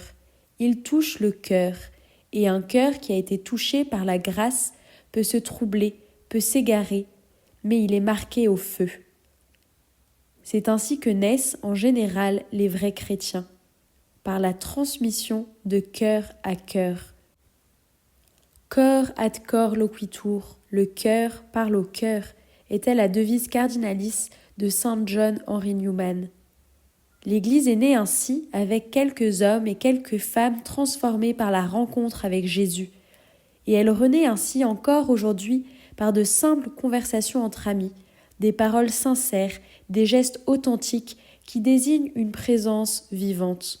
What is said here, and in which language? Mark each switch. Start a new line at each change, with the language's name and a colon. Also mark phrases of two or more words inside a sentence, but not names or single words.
French: Il touche le cœur, et un cœur qui a été touché par la grâce peut se troubler, peut s'égarer, mais il est marqué au feu. C'est ainsi que naissent en général les vrais chrétiens, par la transmission de cœur à cœur.
Latin: Cor ad cor loquitur,
French: le cœur parle au cœur, était la devise cardinalis de Saint John Henry Newman. L'Église est née ainsi avec quelques hommes et quelques femmes transformés par la rencontre avec Jésus, et elle renaît ainsi encore aujourd'hui par de simples conversations entre amis, des paroles sincères, des gestes authentiques qui désignent une présence vivante.